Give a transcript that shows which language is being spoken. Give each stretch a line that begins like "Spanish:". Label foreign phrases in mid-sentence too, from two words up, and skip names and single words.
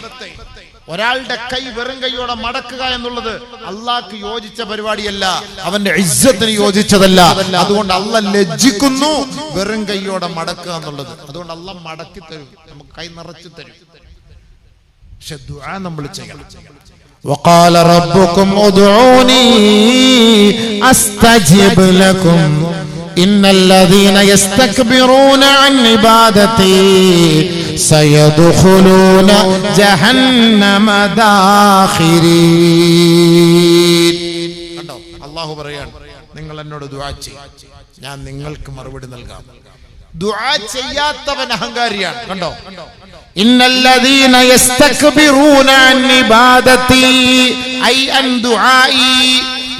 Malayalam: ഒരാളുടെ കൈ വെറും കൈയോടെ മടക്കുക എന്നുള്ളത് അള്ളാഹ്ക്ക് യോജിച്ച പരിപാടിയല്ല, അവന്റെ ഇസ്സത്തിന് യോജിച്ചതല്ല. അതുകൊണ്ട് അള്ളാഹ് ലജ്ജിക്കുന്നു വെറും കൈയോടെ മടക്കുക എന്നുള്ളത്. അതുകൊണ്ട് അള്ളാഹ് മടക്കി തരും, നമുക്ക് കൈ നിറച്ചു തരും. പക്ഷെ ദുആ നമ്മൾ ചെയ്യണം.
Arabic: وقال ربكم ادعوني استجب لكم ان الذين يستكبرون عن عبادتي سيدخلون جهنم داخرين.
Malayalam: കണ്ടോ, അല്ലാഹു പറയാണ്, നിങ്ങൾ എന്നോട് ദുആ ചെയ്യ്, ഞാൻ നിങ്ങൾക്ക് മറുപടി നൽകാം. ദുആ ചെയ്യാത്തവൻ അഹങ്കാരിയാണ്. കണ്ടോ,
Arabic: إن الذين يستكبرون عن عبادتي أي عن دعائي,